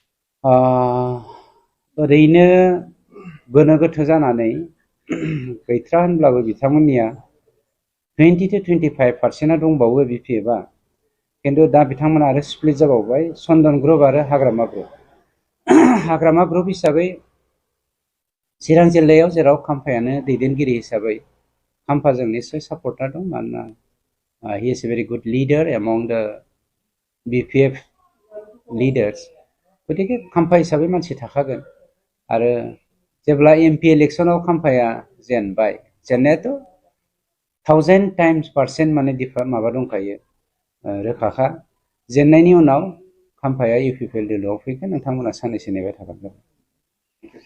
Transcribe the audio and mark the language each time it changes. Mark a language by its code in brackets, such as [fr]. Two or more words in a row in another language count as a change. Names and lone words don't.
[brx] ओरैनो गोनो गोथो जानानै गैथ्रा होनब्लाबो बिथांमोननिया 20 to 25% दंबावो बिपिएफआ। खिन्थु दा बिथांमोना आरो स्प्लिट जाबावबाय, चन्दन ग्रुप आरो हाग्रामा ग्रुप। हाग्रामा ग्रुप हिसाबै चिरां जिल्लायाव जेराव खाम्फायानो दैदेनगिरि हिसाबै खाम्फाजों निस्सय सापर्टार दं। मानोना [en] he is a very good leader among the BPF leaders. [brx] गतिके खाम्फा हिसाबै मानसि थाखागोन आरो जेब्ला MP इलेक्सनाव खाम्फाया जेनबाय जेननायाथ' 1000 टाइम्स % माने माबा दंखायो रोखाखा जेननायनि उनाव खाम्फाया UPPL दोलोआव फैगोन नोंथांमोना साननैसो नेबाय थाबानो जाबाय